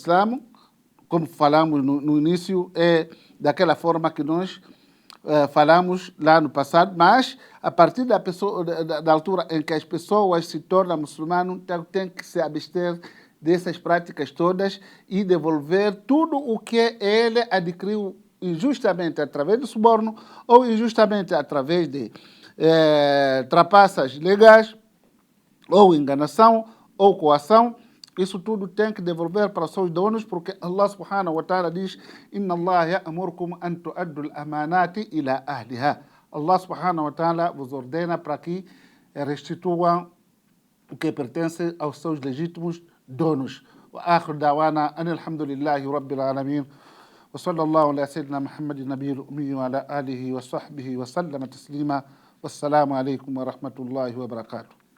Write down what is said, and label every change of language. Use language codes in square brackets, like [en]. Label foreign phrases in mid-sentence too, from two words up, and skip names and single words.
[pt] Islã, como falamos no início, é daquela forma que nós falamos lá no passado, mas a partir da altura em que as pessoas se tornam muçulmanos, tem que se abster dessas práticas todas e devolver tudo o que ele adquiriu injustamente através do suborno ou injustamente através de trapaças legais ou enganação ou coação. Isso tudo tem que devolver para os seus donos, porque Allah [ar] سبحانه وتعالى [pt] diz: [ar] "إن الله يأمركم أن تؤدوا الأمانات إلى أهلها". [pt] Allah [ar] سبحانه وتعالى [pt] vos ordena para que restituam o que pertence aos seus legítimos donos. [ar] وآخر دعوانا أن الحمد لله رب العالمين. وصلى الله على سيدنا محمد النبي الأمي وعلى آله وصحبه وسلم تسليما. والسلام عليكم ورحمة الله وبركاته.